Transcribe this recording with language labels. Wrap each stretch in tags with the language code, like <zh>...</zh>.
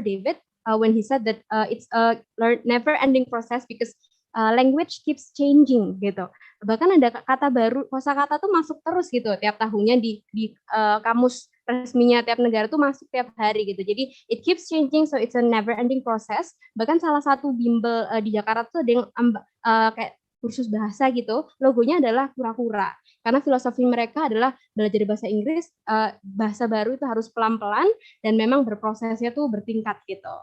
<en>David when he said that it's a never ending process because language keeps changing gitu.</en> <id>Bahkan ada kata baru, kosakata tuh masuk terus gitu tiap tahunnya di kamus resminya tiap negara tuh masuk tiap hari gitu.</id> <en>Jadi it keeps changing, so it's a never ending process.</en> <id>Bahkan salah satu bimbel di Jakarta tuh ada yang kayak kursus bahasa gitu, logonya adalah kura-kura. Karena filosofi mereka adalah belajar bahasa Inggris, bahasa baru itu harus pelan-pelan dan memang berprosesnya tuh bertingkat gitu.</id>